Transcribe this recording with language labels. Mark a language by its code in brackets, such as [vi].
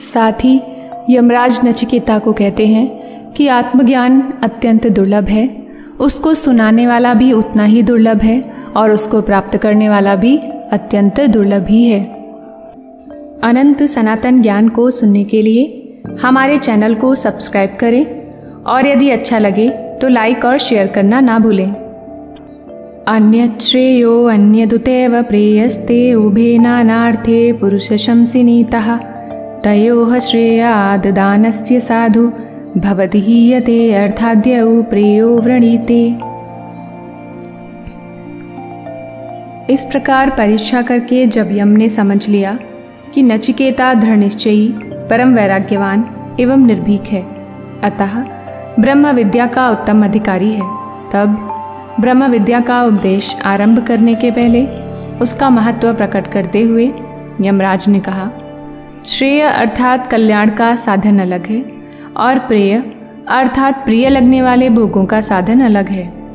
[hi] साथ ही यमराज नचिकेता को कहते हैं कि आत्मज्ञान अत्यंत दुर्लभ है, उसको सुनाने वाला भी उतना ही दुर्लभ है और उसको प्राप्त करने वाला भी अत्यंत दुर्लभ ही है। अनंत सनातन ज्ञान को सुनने के लिए हमारे चैनल को सब्सक्राइब करें और यदि अच्छा लगे तो लाइक और शेयर करना ना भूलें। [sa] अन्यत् श्रेयो अन्यदुतैव प्रेयस्ते उभे नानार्थे पुरुषशंसिनीतः तयोः श्रेयाद् दानस्य साधु भवति हीयते अर्थाद्यौ प्रेयो वृणीते। [hi] इस प्रकार परीक्षा करके जब यम ने समझ लिया कि नचिकेता दृढ़निश्चयी, परम वैराग्यवान एवं निर्भीक है, अतः ब्रह्म विद्या का उत्तम अधिकारी है, तब ब्रह्म विद्या का उपदेश आरंभ करने के पहले उसका महत्व प्रकट करते हुए यमराज ने कहा, श्रेय अर्थात कल्याण का साधन अलग है और प्रेय अर्थात प्रिय लगने वाले भोगों का साधन अलग है।